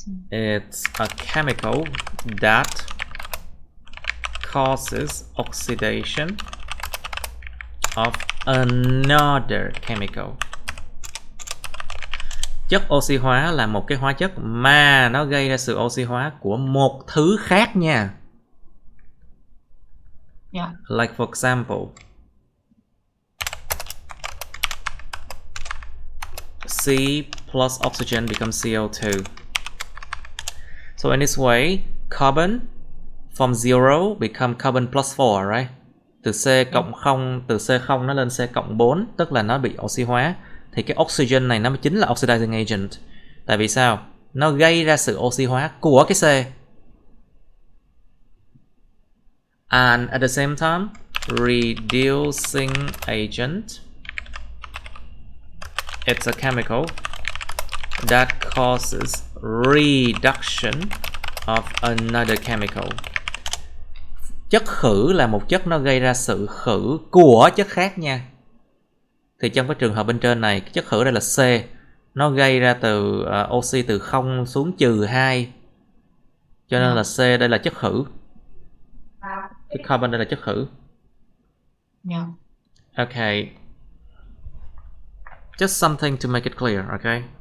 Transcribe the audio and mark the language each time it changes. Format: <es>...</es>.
<en>It's a chemical that causes oxidation of another chemical.</en> <vi>Chất oxy hóa là một cái hóa chất mà nó gây ra sự oxy hóa của một thứ khác nha.</vi> <en>Yeah. Like for example, C plus oxygen becomes CO2. So in this way, carbon from 0 become carbon plus 4, right?</en> <vi>Từ C cộng 0, từ C0 nó lên C cộng 4, tức là nó bị oxy hóa. Thì cái oxygen này nó chính là oxidizing agent. Tại vì sao? Nó gây ra sự oxy hóa của cái C.</vi> <en>And at the same time, reducing agent. It's a chemical that causes reduction of another chemical.</en> <vi>Chất khử là một chất nó gây ra sự khử của chất khác nha. Thì trong cái trường hợp bên trên này, cái chất khử đây là C, nó gây ra từ oxy từ 0 xuống -2. Cho nên là C đây là chất khử. Cái carbon đây là chất khử.</vi> <en>Yeah. Okay. Just something to make it clear, okay?</en>